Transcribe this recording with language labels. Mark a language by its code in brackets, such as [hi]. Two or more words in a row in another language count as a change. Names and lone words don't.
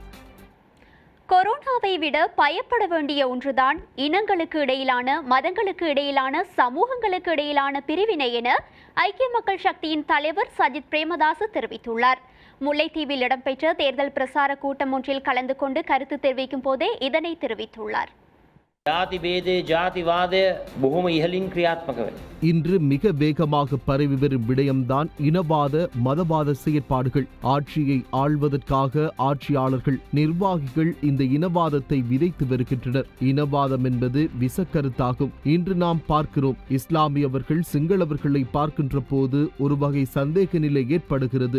[ta] கொரோனாவை விட பயப்பட வேண்டிய ஒன்றுதான் இனங்களுக்கு இடையிலான, மதங்களுக்கு இடையிலான, சமூகங்களுக்கு இடையிலான பிரிவினை என ஐக்கிய மக்கள் சக்தியின் தலைவர் சஜித் பிரேமதாச தெரிவித்துள்ளார். முல்லைத்தீவில் இடம்பெற்ற தேர்தல் பிரசார கூட்டம் ஒன்றில் கலந்து கொண்டு கருத்து தெரிவிக்கும் போதே இதனை தெரிவித்துள்ளார். [si] ජාති භේදේ ජාතිවාද බොහොම ඉහළින් ක්‍රියාත්මක වෙනවා. [ta] இன்று மிக வேகமாக பரவி வரும் விடயம்தான் இனவாத மதவாத செயற்பாடுகள். ஆட்சியை ஆள்வதற்காக ஆட்சியாளர்கள் நிர்வாகிகள் இந்த இனவாதத்தை விதைத்து வருகின்றனர். இனவாதம் என்பது விசக்கருத்தாகும். இன்று நாம் பார்க்கிறோம், இஸ்லாமியவர்கள் சிங்களவர்களை பார்க்கின்ற போது ஒரு வகை சந்தேக நிலை ஏற்படுகிறது.